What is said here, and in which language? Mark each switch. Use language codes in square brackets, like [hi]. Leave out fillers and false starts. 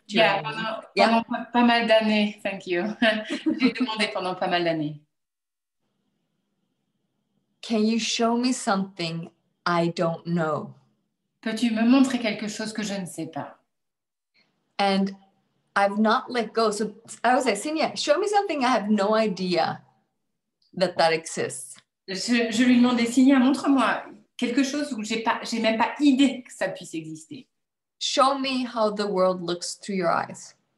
[fr] Pendant pas mal d'années. [en] Thank you. [fr] J'ai demandé pendant pas mal d'années. [en] Can you show me something I don't know? [fr] Peux-tu me montrer quelque chose que je ne sais pas? [en] And I've not let go. So I was like, Sinia, show me something I have no idea that exists. [fr] Je lui demandais, Sinia, montre-moi quelque chose où j'ai même pas idée que ça puisse exister. [en] Show me how the world looks through your eyes.